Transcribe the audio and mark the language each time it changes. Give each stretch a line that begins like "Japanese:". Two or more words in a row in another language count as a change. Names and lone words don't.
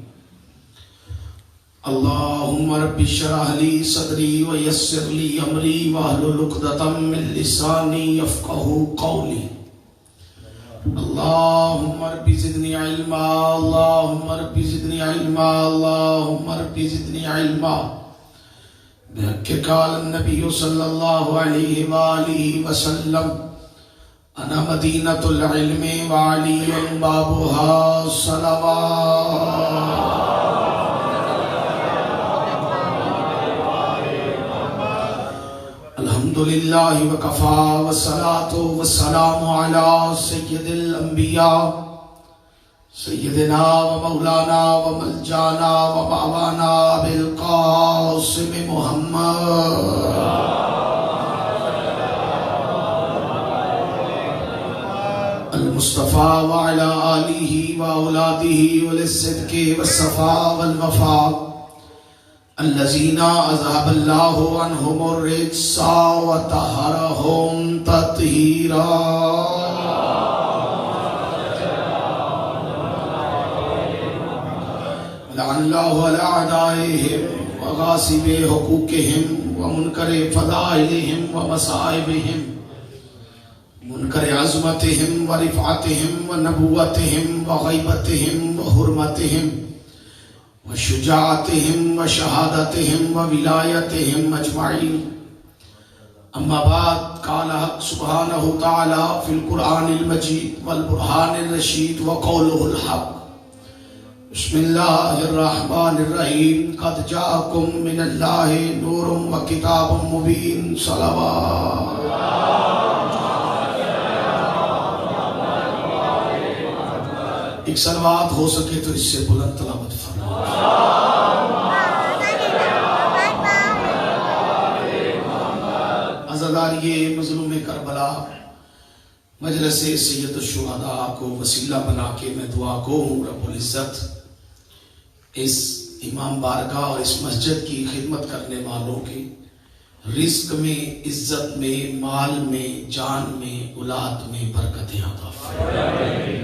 Arabic: اللہم رب اشرح لی صدری ویسر لی امری واحلل عقدۃ من لسانی یفقہوا قولی. اللہم رب زدنی علما، اللہم رب زدنی علما، اللہم رب زدنی علما. بحق قال النبی صلی اللہ علیہ وآلہ وسلم انا مدینۃ العلم وعلی بابها صلوات. الحمدللہ وکفا والصلاة والسلام علی سید الانبیاء سیدنا و مولانا و ملجانا و ماوانا بالقاسم محمد المصطفیٰ و علی آلہ و اولادہ وللصدق والصفاء والوفاء الذین اذهب اللہ عنہم الرجس وطہرہم تطہیرا. لعن اللہ علی اعدائہم وغاصب حقوقہم ومنکر فضائلہم ومصائبہم، منکر عظمتہم ورفعتہم ونبوتہم وغیبتہم وحرمتہم وشجاعتہم وشہادتہم وولایتہم اجمعین. اما بعد، قال حق سبحانہ تعالی فی القرآن المجید والبرہان الرشید وقولہ الحق. بسم اللہ الرحمن الرحیم. قد جاءکم من اللہ نور و کتاب مبین. صلوات.
Urdu: ایک صلوات ہو سکے تو اس سے بلند تلاوت فرمائیں. عزاداری مظلوم کربلا مجلس
Arabic: سید الشہداء
Urdu: کو وسیلہ بنا کے میں دعا کو ہوں
Arabic: رب العزت
Urdu: اس امام بارگاہ اور اس مسجد کی خدمت کرنے والوں کے رزق میں، عزت میں، مال میں، جان میں، اولاد میں برکتیں عطا فرمائے.